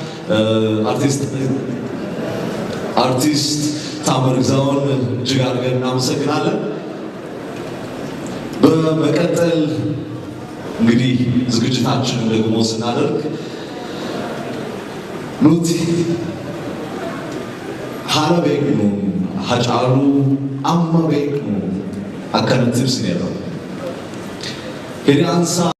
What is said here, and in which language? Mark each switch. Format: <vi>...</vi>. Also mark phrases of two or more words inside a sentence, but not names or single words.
<am>artist teamir gizawን እጅግ አድርገን እናመሰግናለን። በመቀጠል እንግዲህ ዝግጅታችንን ደግሞ ስናደርግ</am> <om>ኑቲ ሀረቤክኑ hacaalu amma beeknu akkanatti ibsineerra. Hiriyaansa</om>